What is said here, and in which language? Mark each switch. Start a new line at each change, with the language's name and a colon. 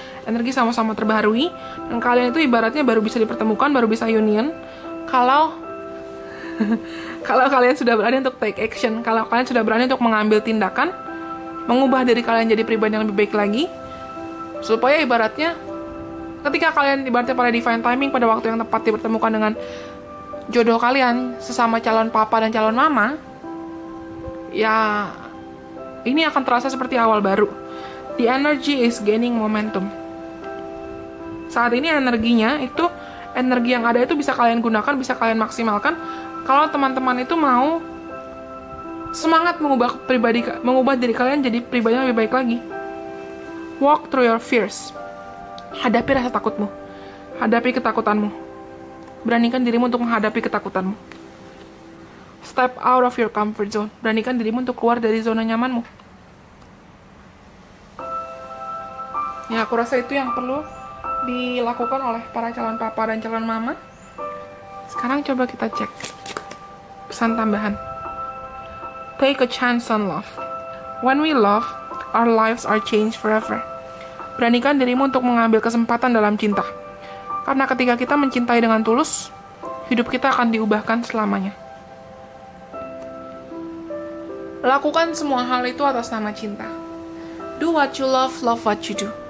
Indonesian: Energi sama-sama terbaharui, dan kalian itu ibaratnya baru bisa dipertemukan, baru bisa union kalau kalau kalian sudah berani untuk
English: take action,
Indonesian: kalau kalian sudah berani untuk mengambil tindakan, mengubah diri kalian jadi pribadi yang lebih baik lagi, supaya ibaratnya ketika kalian ibaratnya pada
English: divine timing,
Indonesian: pada waktu yang tepat dipertemukan dengan jodoh kalian sesama calon papa dan calon mama, ya ini akan terasa seperti awal baru.
English: The energy is gaining momentum.
Indonesian: Saat ini energinya itu, energi yang ada itu bisa kalian gunakan, bisa kalian maksimalkan kalau teman-teman itu mau semangat mengubah diri kalian jadi pribadi yang lebih baik lagi.
English: Walk through your fears.
Indonesian: Hadapi rasa takutmu. Hadapi ketakutanmu. Beranikan dirimu untuk menghadapi ketakutanmu.
English: Step out of your comfort zone.
Indonesian: Beranikan dirimu untuk keluar dari zona nyamanmu. Ya, aku rasa itu yang perlu dilakukan oleh para calon papa dan calon mama. Sekarang coba kita cek pesan tambahan.
English: Take a chance on love. When we love, our lives are changed forever.
Indonesian: Beranikan dirimu untuk mengambil kesempatan dalam cinta. Karena ketika kita mencintai dengan tulus, hidup kita akan diubahkan selamanya. Lakukan semua hal itu atas nama cinta.
English: Do what you love, love what you do.